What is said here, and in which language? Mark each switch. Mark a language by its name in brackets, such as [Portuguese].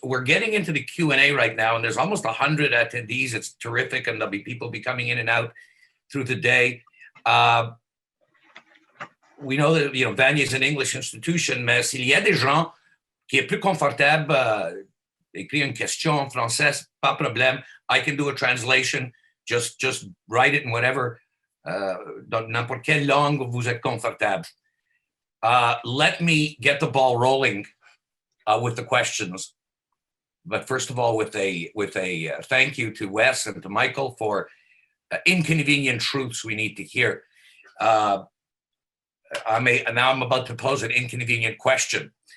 [English] We're getting into the Q&A right now, and there's almost 100 attendees. It's terrific, and there'll be people be coming in and out through the day. We know that, you know, Vanier is an English institution, [French] mais s'il y a des gens qui est plus confortable d'écrire une question en français, pas problème. [English] I can do a translation. Just write it in whatever, [French] dans n'importe quelle langue vous êtes confortable. [English] Let me get the ball rolling with the questions. But first of all, with a thank you to Wes and to Michael for inconvenient truths we need to hear. Now I'm about to pose an inconvenient question.